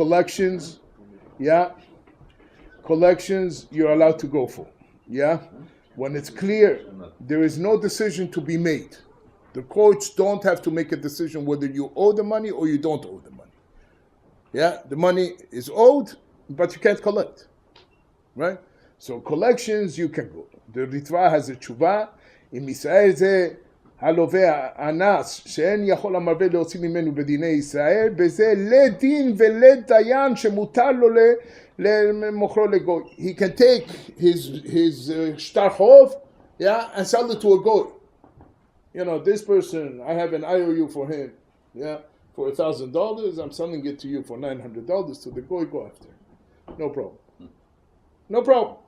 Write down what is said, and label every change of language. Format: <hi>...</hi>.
<en>Collections, yeah. Collections, you're allowed to go for, yeah. When it's clear, there is no decision to be made. The courts don't have to make a decision whether you owe the money or you don't owe the money. Yeah, the money is owed, but you can't collect. Right? So collections, you can go. The Ritva has a tshuva,</en> <he>אם ישראל זה הלווה האנס, שאין יכול המלווה להוציא ממנו בדיני ישראל, בזה לדין ולדיין שמותר לו למוכרו לגוי.</he> <en>He can take his shtar chov, yeah, and sell it to a goy. This person, I have an IOU for him, yeah, for $1,000, I'm selling it to you for $900 to the goy, go after. No problem. No problem.</en>